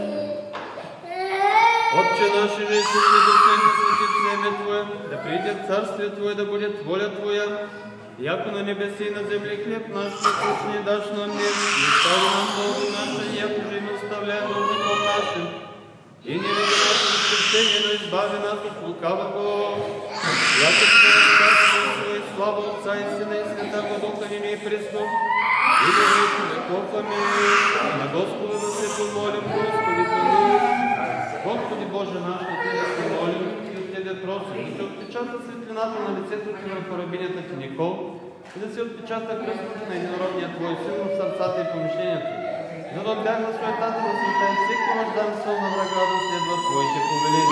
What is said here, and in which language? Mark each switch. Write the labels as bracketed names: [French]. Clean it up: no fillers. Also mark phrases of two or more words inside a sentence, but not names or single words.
[Bulgarian] Отче наш, иже си да свети име Твое, да приде царствие Твое, да буде воля Твоя, яко на небеси и на земли хлеб наш насущни даш нам днес, и остави нам долги наши, яко же и мы оставляем должником нашим, и не веди нас в искушение, но избави нас от лукавого. Яко Твое царство и слава Отца и Сина и Святаго Духа ниме и присно, и во веки веков. Амин. На Господа да се помолим, Господи помилуй. Господи Боже наш, на Тебе се молим и от Тебе просим да се отпечата светлината на лицето Ти върху рабинята Ти Никол и да се отпечата кръстът на единородния Твой Син в сърцата и помишлението, за да отбягва суетата на света и всеки замисъл на врага да следва Твоите повеления.